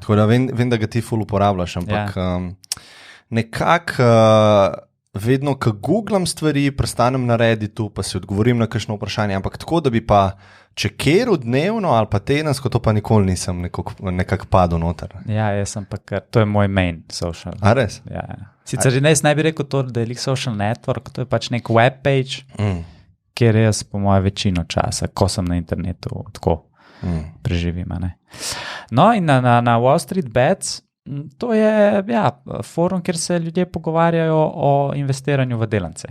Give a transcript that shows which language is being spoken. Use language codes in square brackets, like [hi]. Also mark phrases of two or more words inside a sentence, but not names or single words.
[sl] Tako da vem, da ga ti ful uporabljaš, ampak nekako vedno, ko googlam stvari, prestanem na Redditu, pa si odgovorim na kakšno vprašanje, ampak tako, da bi pa čekeru dnevno ali pa tedensko, to pa nikoli nisem nekako padel noter. Ja, jaz sem pa kar, to je moj [en] main social. [sl] A res? Ja. Sicer jaz ne bi rekel to, da je [en] social network, [sl] to je pač nek webpage, kjer jaz po moje večino časa, ko sem na internetu, tako preživim. No in na Wall Street Bets, to je forum, kjer se ljudje pogovarjajo o investiranju v delance.